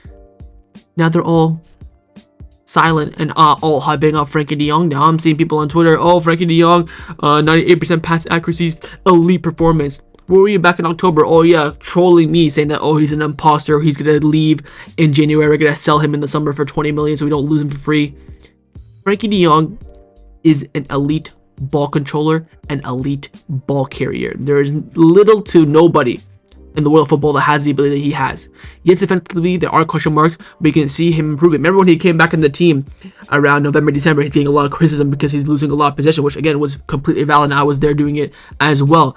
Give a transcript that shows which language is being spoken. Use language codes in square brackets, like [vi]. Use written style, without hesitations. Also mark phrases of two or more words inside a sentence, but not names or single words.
[en] Now they're all silent and all hyping up Frenkie de Jong. Now I'm seeing people on Twitter, oh, Frenkie de Jong, 98% pass accuracy, elite performance. Where were you back in October? Oh yeah, trolling me, saying that, oh, he's an imposter, he's gonna leave in January, we're gonna sell him in the summer for 20 million so we don't lose him for free. Frenkie de Jong is an elite ball controller, an elite ball carrier. There is little to nobody in the world of football that has the ability that he has. Yes, defensively, there are question marks, but you can see him improving. Remember when he came back in the team around November, December, he's getting a lot of criticism because he's losing a lot of possession, which again was completely valid, and I was there doing it as well.